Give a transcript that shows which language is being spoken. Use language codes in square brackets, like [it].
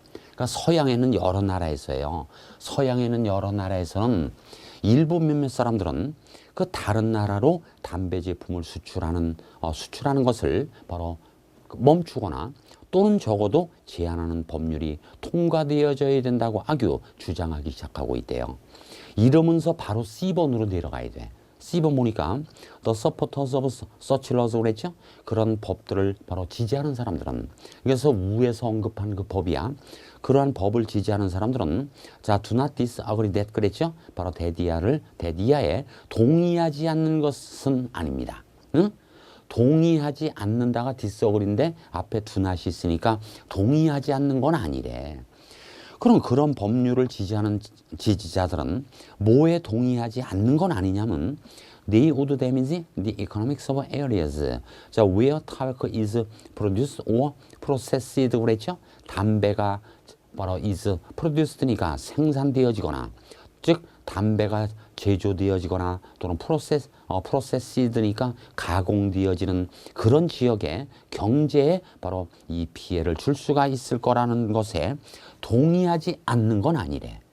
[ko] 그러니까 서양에는 여러 나라에서요. 서양에는 여러 나라에서는 일부 몇몇 사람들은 그 다른 나라로 담배 제품을 수출하는 것을 바로 멈추거나 또는 적어도 제한하는 법률이 통과되어져야 된다고 주장하기 시작하고 있대요. 이러면서 바로 C번으로 내려가야 돼. C번 보니까 [en] The supporters of such laws [ko] 그랬죠? 그런 법들을 바로 지지하는 사람들은 그래서 위에서 언급한 그 법이야. 그러한 법을 지지하는 사람들은 자, [en] do not disagree that [ko] 그랬죠? 바로 대디아에 동의하지 않는 것은 아닙니다. 응? 동의하지 않는다가 disagree인데 앞에 do not이 있으니까 동의하지 않는 건 아니래. 그럼 그런 법률을 지지하는 지지자들은 뭐에 동의하지 않는 건 아니냐면 [en] they would damage the economics of areas 자, where tobacco is produced or processed [ko] 그랬죠? 담배가 바로 [en] is produced [ko] 니까 생산되어지거나 즉 담배가 제조되어지거나 또는 processed니까 가공되어지는 그런 지역의 경제에 바로 이 피해를 줄 수가 있을 거라는 것에 동의하지 않는 건 아니래.